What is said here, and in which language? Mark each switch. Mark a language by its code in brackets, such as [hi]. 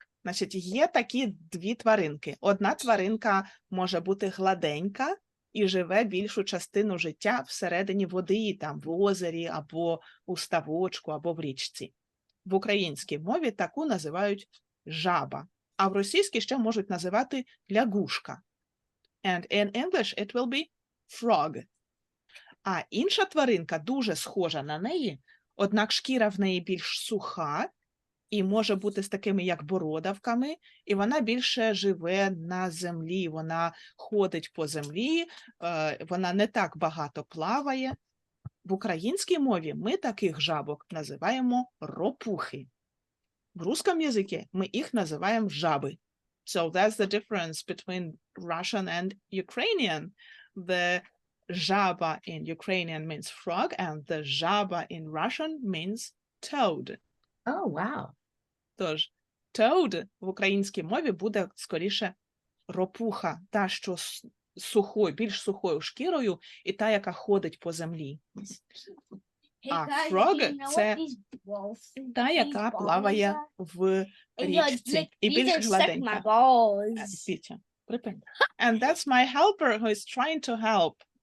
[uk] Значить, є такі дві тваринки. Одна тваринка може бути гладенька і живе більшу частину життя всередині води, там в озері, або у ставочку, або в річці. В українській мові таку називають жаба, а в російській ще можуть називати лягушка. [en] And in English it will be frog. [uk] А інша тваринка дуже схожа на неї, однак шкіра в неї більш суха, і може бути з такими, як бородавками, і вона більше живе на землі, вона ходить по землі, вона не так багато плаває. В українській мові ми таких жабок називаємо ропухи. [ru] В русском языке [uk] ми їх називаємо жаби. [en] So that's the difference between Russian and Ukrainian. The жаба in Ukrainian means frog, and the жаба in Russian means toad. Oh, wow. [uk] Тож, toad в українській мові буде скоріше ропуха, та, що сухою, більш сухою шкірою, і та, яка ходить по землі. А frog – це та, яка плаває в річці і більш гладенька. Пітя, припини. [en] And that's my helper who is trying to help.